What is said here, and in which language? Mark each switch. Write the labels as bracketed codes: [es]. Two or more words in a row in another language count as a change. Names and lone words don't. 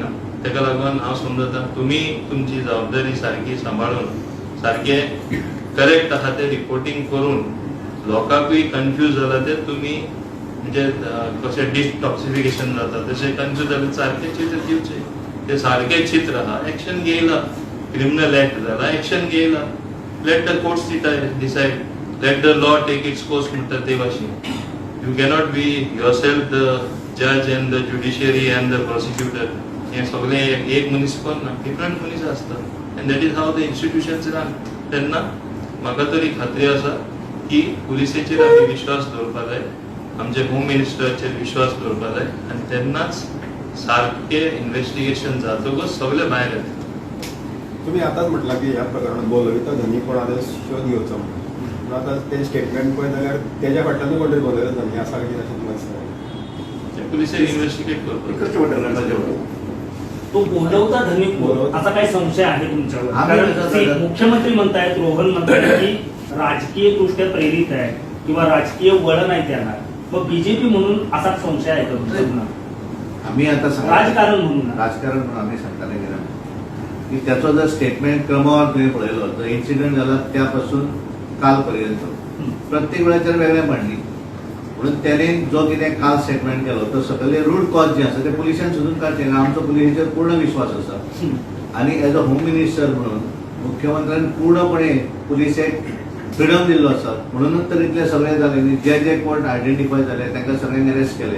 [kok] तेका लागून हांव समजता तुमी तुमची जबाबदारी सारकी सांबाळून सारकें करेक्ट आहा तें रिपोर्टींग करून लोकांकूय कन्फ्यूज जाला ते तुमी म्हणजे कशें डिटॉक्सिफिकेशन जाता तशें कन्फ्यूज जालें सारकें चित्र दिवचें. ते सारकें चित्र आहा. एक्शन घेयला. [en] criminal act [kok] जाला एक्शन घेयला. [en] let the courts decide. let the law take its course [kok] म्हणटा ते भाशेन. [en] you cannot be yourself the judge and the judiciary and the prosecutor. [kok] हे सगळे एक मनीस करना. [en] different [kok] मनीस आसता [en] and that is how the institutions run. [kok] तेन्ना म्हाका तरी खात्री आसा की पुलिसेचेर आमी विश्वास दवरपाक जाय. आमचे होम मिनिस्टराचेर विश्वास दवरपाक जाय आनी तेन्नाच सारकें इन्व्हेस्टिगेशन जातकच सगळे भायर येता. [mr] तुम्ही आताच म्हटला की ह्या प्रकरणात बोलविता धनी कोणाचो शोध घेवचो म्हणून. [kok] आता ते स्टेटमेंट पळय जाल्यार तेज्या फाटल्यान कोण तरी बोलयता धनी आसा की अशें तुमकां दिसता? पुलिसेर इन्व्हेस्टिगेट करपाक. [mr] तो बोलवता धनी कोण असा काही संशय आहे तुमच्यावर? आम्ही कारण तसं ते करत- मुख्यमंत्री म्हणतायत, रोहन म्हणतायत की राजकीय दृष्ट्या प्रेरित आहे किंवा राजकीय वळण आहे त्याला. मग बीजेपी म्हणून असा संशय आहे का तुमच्या? आम्ही आता राजकारण म्हणून [kok] राजकारण म्हणून आम्ही सांगताना गेला की त्याचा जर स्टेटमेंट क्रमावर तुम्ही पळयलो तर इन्सिडेंट झाला त्यापासून कालपर्यंत प्रत्येक वेळाचेर वेगळें मांडली. म्हणून त्याने जो कितें काल स्टेटमेंट केलो तो सगळे रूट कॉज जे आसा ते पुलिसांनी सोदून काडचें. आमचो पुलिसेचेर पूर्ण विश्वास आसा आनी [en] as a home minister [kok] म्हणून मुख्यमंत्र्यान पूर्णपणे पुलिसेक फ्रिडम दिल्लो आसा. म्हणूनच तर इतले सगळे जाले. जे जे [en] court identify [kok] जाले तांकां सगळ्यांक अरेस्ट केले.